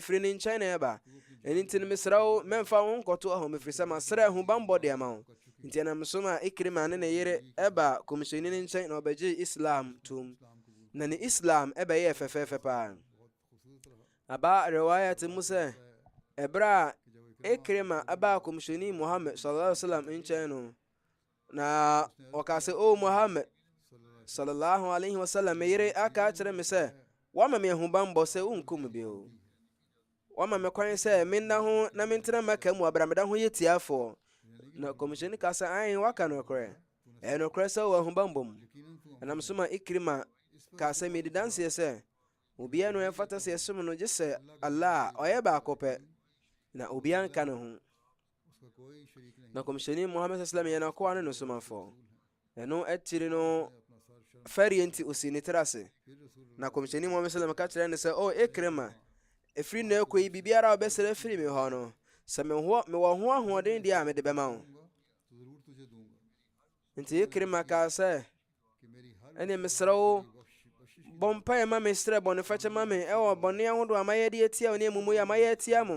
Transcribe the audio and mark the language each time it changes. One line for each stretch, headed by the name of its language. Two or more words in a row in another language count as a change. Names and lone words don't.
Akan: Mefiri ne nkyɛn na ɛba, ɛno nti no mesrɛ wo mɛmfa wo nkɔto hɔ, mefiri sɛ masrɛ ahobanbɔ de ama wo. Nti ɛnam so ma Ikrima ne ne yere ɛba kɔmhyɛni ne nkyɛn na ɔbɛgye Islam tom, na ne Islam ɛbɛyɛ fɛfɛɛfɛ paa. Aba rewaya te mu sɛ ɛberɛ a Ikrima ɛba kɔmhyɛni Muhammad
Arabic: صلى الله عليه وسلم
Akan: nkyɛn no, na ɔka sɛ, o Muhammad
Arabic: صلى الله عليه وسلم,
Akan: me yere aka kyerɛ me sɛ wama me ahobanbɔ sɛ wonkum bio, wama me kwan sɛ menna ho na mentena Maka mu abrameda ho yɛ tiafoɔ. Na kɔmhyɛni ka sɛ ae waka nokorɛ, ɛyɛ nokorɛ sɛ wɔ ahobanbɔ mu. Ɛnam so ma Ikrima ka sɛ medi danseɛ sɛ obiara no ɛmfata sɛ yɛsom no gye sɛ Allah a ɔyɛ baako pɛ, na obiara nka ne ho. Na kɔmhyɛni Muhammad sallam yɛ n'akoa ne no somafoɔ. Ɛno akyiri no fɛreɛ nti osi ne tiri ase. Na kɔmhyɛni Muhammad sallam ka kyerɛ ne sɛ, o Ikrima, ɛfiri na ɛkɔ yi biribiara a wobɛsrɛ firi me hɔ no, sɛ mewɔ ho ahoɔden deɛ a mede bɛma wo. Nti Ikrima kaa sɛ, ɛne mesrɛ wo bɔ mpaeɛ ma me, srɛ bɔnefakyɛ ma me ɛwɔ bɔne ahodoɔ a mayɛ de atia wo ne amumuyɛ a mayɛ atia mo.